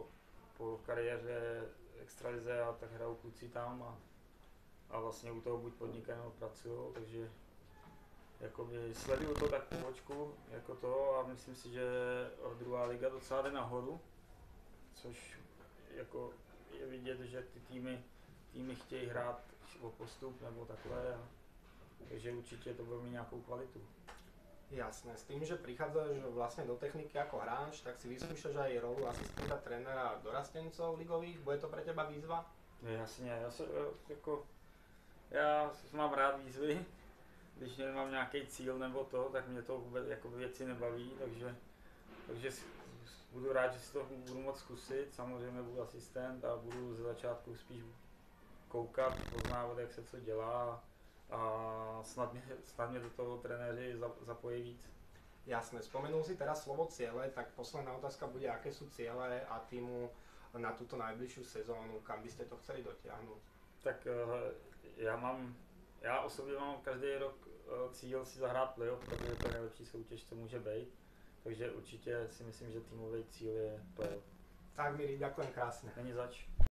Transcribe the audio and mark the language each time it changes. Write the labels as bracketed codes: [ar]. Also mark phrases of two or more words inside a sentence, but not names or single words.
[cs] po kariéře extralize a tak hrajou kluci tam a vlastně u toho buď podnikají nebo pracují, takže jakoby sleduju to tak po očku, jako to a myslím si, že druhá liga docela jde nahoru, což jako je vidět, že ty týmy chtějí hrát o postup nebo takhle, takže určitě to bude mít nějakou kvalitu. [sk] Jasné, s tým, že prichádzaš vlastne do techniky ako hráč, tak si vyskúšaš aj rolu asistenta trénera dorastencov ligových, bude to pre teba výzva? [cs] Jasně, já mám rád výzvy, když nemám nějaký cíl nebo to, tak mě to vůbec jako věci nebaví, takže budu rád, že si to budu moct zkusit, samozřejmě budu asistent a budu ze začátku spíš koukat, poznávat, jak se co dělá a snad mě do toho trenéři zapojí víc. [sk] Jasné, spomenul si teraz slovo ciele, tak posledná otázka bude, aké sú ciele a týmu na túto najbližšiu sezónu, kam by ste to chceli dotiahnuť? [cs] Tak já osobně mám každý rok cíl si zahrát playoff, protože to je nejlepší soutěž, co může být. Takže určitě si myslím, že týmový cíl je playoff. [sk] Tak Miri, ďakujem krásne. [cs] Není zač.